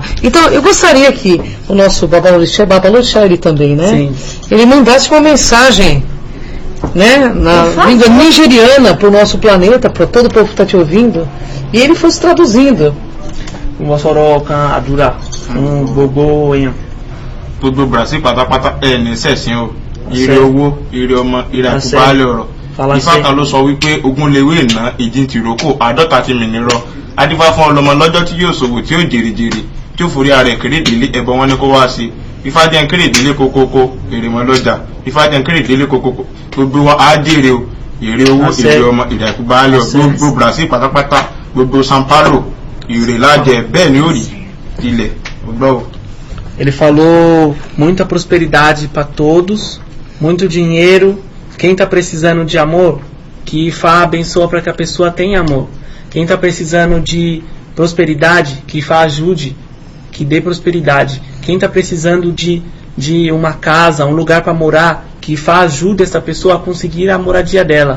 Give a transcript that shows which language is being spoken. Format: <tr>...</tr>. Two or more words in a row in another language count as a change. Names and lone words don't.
<pt>Então, eu gostaria que o nosso Babalorixá, ele também, né? Sim. Ele mandasse uma mensagem, né? Na Por favor. língua nigeriana para o nosso planeta, para todo o povo que está te ouvindo. E ele fosse traduzindo.</pt> <yo>Mosoroca, Adura, Gogoenha.</yo> <pt>Todo o Brasil</pt> <yo>pátápátá ní sẹ̀sìn o. Ire Àṣẹ. owó, ire ọmọ, ire Àṣẹ. àkúbálẹ̀ ọ̀rọ̀.</yo> <pt>Fala</pt> <yo>Ifá àṣẹ. kan ló sọ wípé ogún lewé ìná ìjìn tìrókò àádọ́ta ti mìnirọ. Adífá fún ọlọmọ lọ́jọ́ tí yóò ṣòwò tí ó jèrèjèrè tí ó forí ara ẹ̀ kérédìlé ẹ̀bọ wọn ní kó wá sí. Ifá jẹ́ kérédìlé kókókó èrè mọ́ lọ́jà. Ifá jẹ́ kérédìlé kókókó gbogbo wa á jèrè o. Èrè owó, Àṣẹ. èrè ọmọ, èrè àkúbálẹ̀ Àṣẹ. gbogbo Brasil pátápátá gbogbo São Paulo èrè lájẹ bẹ́ẹ̀ ni ó rí ilẹ̀ ọgbọ́ o.</yo> <pt>Ele falou muita prosperidade para todos, muito dinheiro. Quem está precisando de amor, que Ifá abençoa para que a pessoa tenha amor. Quem está precisando de prosperidade, que Ifá ajude, que dê prosperidade. Quem está precisando de de uma casa, um lugar para morar, que ajuda essa pessoa a conseguir a moradia dela.</pt>